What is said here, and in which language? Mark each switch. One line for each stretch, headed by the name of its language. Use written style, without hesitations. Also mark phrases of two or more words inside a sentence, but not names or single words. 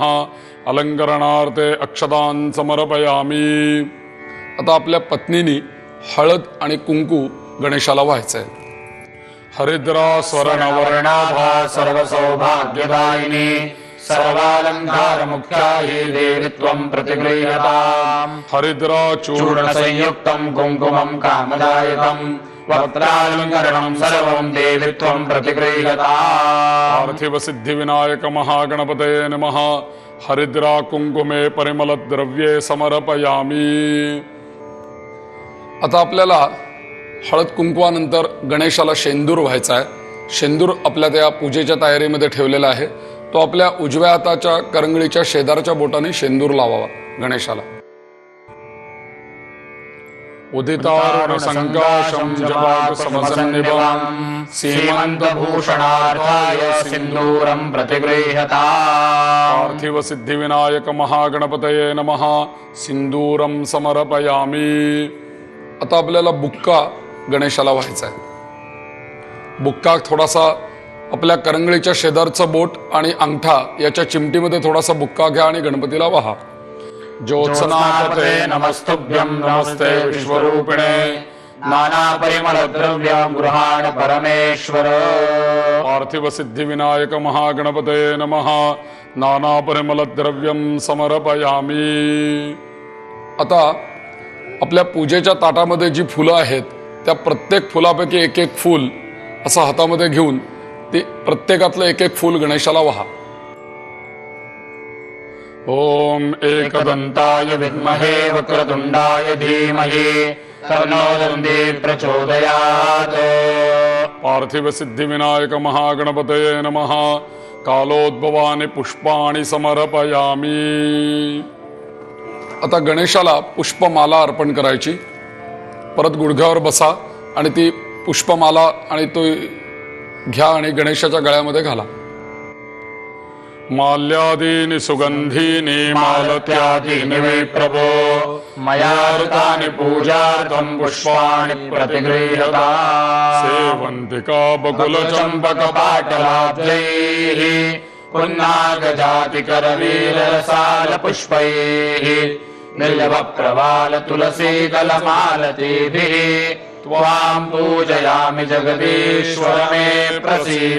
Sanskrit: अलंकरणार्थे अक्षतां समर्पयामी।
Marathi: आता आपल्या पत्नीनी हळद आणि कुंकू गणेशाला व्हायचंय।
Sanskrit: हरिद्रा स्वर्णवर्णाभा सर्वसौभाग्यदायिनी सर्वालंकार मुख्या हि देवी त्वं प्रतिगृह्यताम्। हरिद्रा चूर्ण संयुक्तं कुंकुमं कामदायकं वक्त्रालंकरणं सर्वं देवी त्वं प्रतिगृह्यताम्। पार्थिव सिद्धि विनायक महागणपतये नमः। हरिद्रा कुंकुमे परिमल द्रव्ये समर्पयामी।
Marathi: आता आपल्याला हळद कुंकवानंतर गणेशाला शेंदूर व्हायचा आहे। शेंदूर आपल्या त्या पूजेच्या तयारीमध्ये ठेवलेला आहे, तो आपल्या उजव्या हाताच्या करंगळीच्या शेजारच्या बोटाने शेंदूर लावावा गणेशाला।
Sanskrit: उदितारुण संकाशम जवाग समसन्निभं सीमन्तभूषणार्थाय सिन्दूरं प्रतिगृह्यता पार्थिव सिद्धिविनायक महागणपतये नमः सिंदूरम समर्पयामी.
Marathi: आता आपल्याला बुक्का गणेशाला व्हायचा आहे. बुक्का थोडासा आपल्या करंगळीच्या शेजारचं बोट आणि अंगठा याच्या चिमटीमध्ये थोडासा बुक्का घ्या आणि गणपतीला वाहा.
Sanskrit: ज्योत्स्नापते नमस्तुभ्यं नमस्ते विश्वरूपिणे नाना परिमलद्रव्य गृहाण परमेश्वर. पार्थिव सिद्धिविनायक महागणपतये नमः नाना परिमल द्रव्यम समर्पयामी.
Marathi: आता आपल्या पूजेच्या ताटामध्ये जी फुलं आहेत त्या प्रत्येक फुलापैकी एक एक फूल असं हातामध्ये घेऊन ते प्रत्येकातलं एक एक फूल गणेशाला वाहा.
Sanskrit: ओम एकदन्ताय विद्महे वक्रतुण्डाय धीमहि तन्नो दन्ती प्रचोदयात्. पार्थिव सिद्धिविनायक महागणपतये नमः कालोद्भवानि पुष्पाणि समर्पयामी.
Marathi: आता गणेशाला पुष्पमाला अर्पण करायची. परत गुडघ्यावर बसा आणि ती पुष्पमाला आणि तो घ्या आणि गणेशाच्या गळ्यामध्ये घाला.
Sanskrit: माल्यादीनि सुगंधीनि मालत्यादीनि वै प्रभो मया ऋतानि पूजार्थं पुष्पाणि प्रतिगृह्यता. सेवन्तिका बकुलचम्पकपाटलाब्जैः पुन्नागजातिकरवीररसालपुष्पैः निर्लभप्रवाल तुलसीदलमालतीभिः त्वां पूजयामि जगदीश्वर मे प्रसीद.